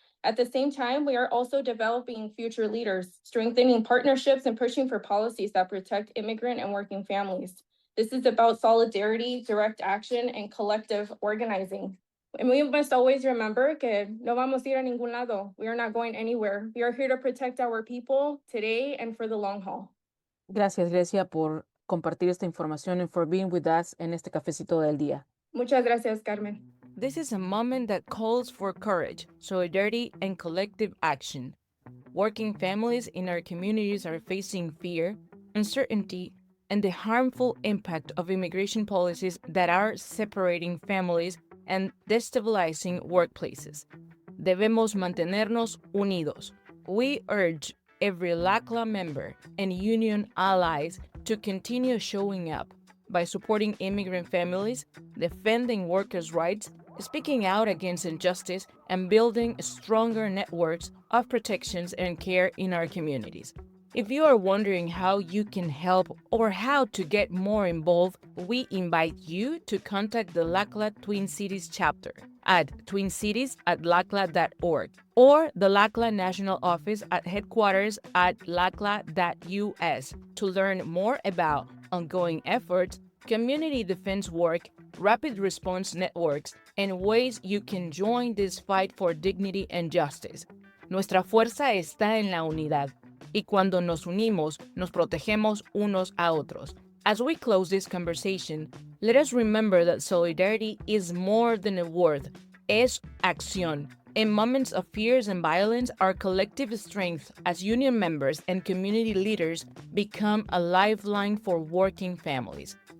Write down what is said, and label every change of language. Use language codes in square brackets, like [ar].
[en] At the same time, we are also developing future leaders, strengthening partnerships, and pushing for policies that protect immigrant and working families. This is about solidarity, direct action, and collective organizing. And we must always remember [es] que no vamos a ir a ningún lado. [en] We are not going anywhere. We are here to protect our people today and for the long haul. [es] Gracias, Grecia, por compartir esta información [en] and for being with us [es] en este cafecito del día. Muchas gracias, Carmen. [en] This is a moment that calls for courage, solidarity, and collective action. Working families in our communities are facing fear, uncertainty, and the harmful impact of immigration policies that are separating families and destabilizing workplaces. [es] Debemos mantenernos unidos. [en] We urge every LCLAA member and union allies to continue showing up by supporting immigrant families, defending workers' rights, speaking out against injustice, and building stronger networks of protections and care in our communities. If you are wondering how you can help or how to get more involved, we invite you to contact the LCLAA Twin Cities chapter at twincities@lclaa.org or the LCLAA National Office at headquarters at lclaa.us to learn more about ongoing efforts, community defense work, rapid response networks, and ways you can join this fight for dignity and justice. [es] Nuestra fuerza está en la unidad. Y cuando nos unimos, nos protegemos unos a otros. [en] As we close this conversation, let us remember that solidarity is more than a word. [es] Es acción. [en] In moments of fears and violence, our collective strength as union members and community leaders become a lifeline for working families.